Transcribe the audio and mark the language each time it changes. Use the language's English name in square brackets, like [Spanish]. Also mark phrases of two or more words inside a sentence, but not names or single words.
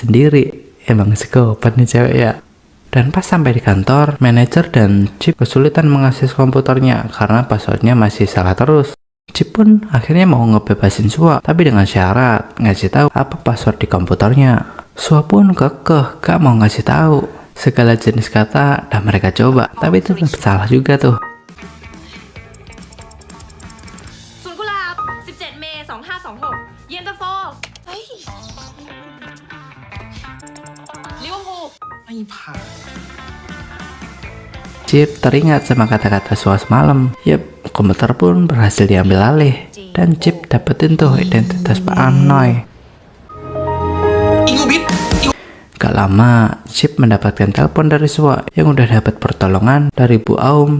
[Indonesian] Emang psikopat nih cewek ya. Dan pas sampai di kantor, manajer dan Chip kesulitan mengakses komputernya karena passwordnya masih salah terus. Chip pun akhirnya mau ngebebasin Sua, tapi dengan syarat ngasih tahu apa password di komputernya. Sua pun kekeh gak mau ngasih tahu. Segala jenis kata dan mereka coba, tapi itu tetap salah juga tuh. [Thai] สวนกุหลาบ 17 เมษ2526 เย็นตาโฟเฮ้ยลิเวอร์พูล [Indonesian] Chip teringat sama kata-kata Sua semalam. Yep, komputer pun berhasil diambil alih. Dan Chip dapetin tuh identitas Pak Amnoy. Gak lama, Chip mendapatkan telepon dari Sua yang udah dapat pertolongan dari Bu Aum.